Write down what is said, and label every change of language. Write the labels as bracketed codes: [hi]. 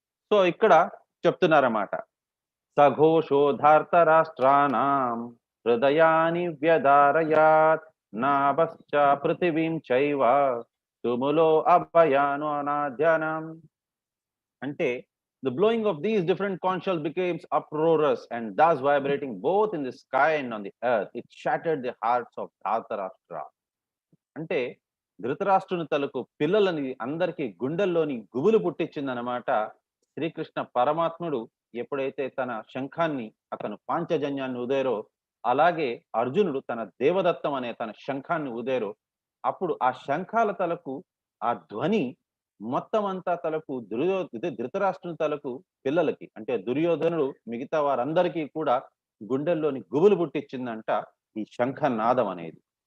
[te] So ఇక్కడ చెప్తున్నారన్నమాట, [sa] సఘోషోధార్త రాష్ట్రానాం హృదయాని వ్యదారయాత్ నాభశ్చ పృథివీం చైవ తుములో అభయాను అనాధ్యానం. [en] అంటే the blowing of these different conch shells became uproarious and thus vibrating both in the sky and on the earth. It shattered the hearts of Dhritarashtra. [te] అంటే ధృతరాష్ట్రుని తలకు పిల్లలని అందరికీ గుండెల్లోని గుబులు పుట్టించిందనమాట. శ్రీకృష్ణ పరమాత్ముడు ఎప్పుడైతే తన శంఖాన్ని అతను పాంచజన్యాన్ని ఊదేరో, అలాగే అర్జునుడు తన దేవదత్తం అనే తన శంఖాన్ని ఊదేరో, అప్పుడు ఆ శంఖాల తలకు ఆ ధ్వని మొత్తం అంతా తలకు ధృతరాష్ట్రుని తలకు పిల్లలకి అంటే దుర్యోధనుడు మిగతా వారందరికీ కూడా గుండెల్లోని గుబులు పుట్టించిందంట ఈ శంఖనాదం అనేది.